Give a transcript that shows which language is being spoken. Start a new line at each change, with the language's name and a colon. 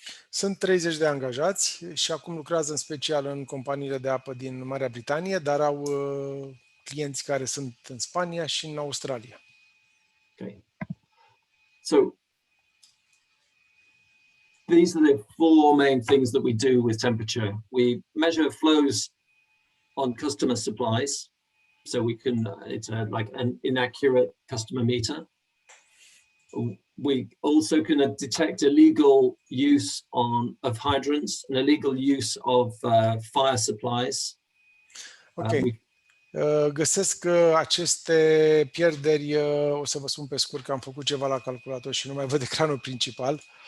Romanian: Sunt 30 de angajați și acum lucrează în special în companiile de apă din Marea Britanie, dar au clienți care sunt în Spania și în Australia.
English: Okay. So these are the four main things that we do with temperature. We measure flows on customer supplies, so we can it's like an inaccurate customer meter. We also can detect illegal use of hydrants and illegal use of fire supplies. Ok.
Romanian: Găsesc aceste pierderi, o să vă spun pe scurt că am făcut ceva la calculator și nu mai văd ecranul principal.